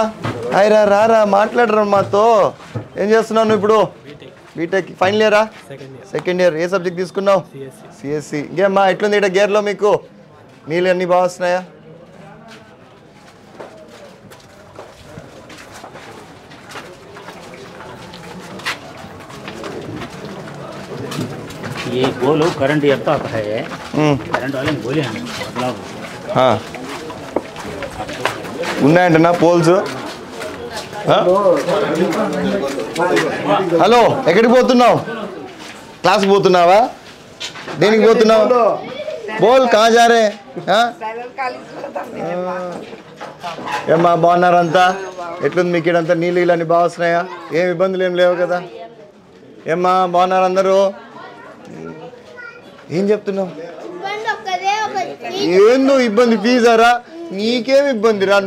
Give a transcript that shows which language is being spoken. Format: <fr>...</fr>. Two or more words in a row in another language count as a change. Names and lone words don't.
<te>హాయ్ రా మాట్లాడరా మాతో. ఏం చేస్తున్నావు నువ్వు ఇప్పుడు?</te> <en>BTech final year? second year.</en> <te>ఏ సబ్జెక్ట్ తీసుకున్నావు? సిఎస్సి. ఇంకేమ్మా ఎట్లుంది ఇక్కడ గేర్లో మీకు? నీళ్ళు అన్నీ బాగా వస్తున్నాయా?</te> <hi>ये बोलो करंट आता है करंट वाले बोले हैं बदलाव</hi> <te>ఉన్నాయంటనా పోల్స్? హలో, ఎక్కడికి పోతున్నావు? క్లాస్కి పోతున్నావా? దేనికి పోతున్నావు?</te> <hi>बोल कहाँ जा रे?</hi> <te>ఏమ్మా బాగున్నారంతా? ఎట్లుంది మీకు ఇడంతా? నీళ్ళు ఇలాంటి బాగా వస్తున్నాయా? ఏం ఇబ్బందులు ఏం లేవు కదా? ఏమ్మా బాగున్నారు అందరూ? ఏం చెప్తున్నావు? ఏందో ఇబ్బంది? ఫీజారా? నీకేం ఇబ్బంది రా?</te>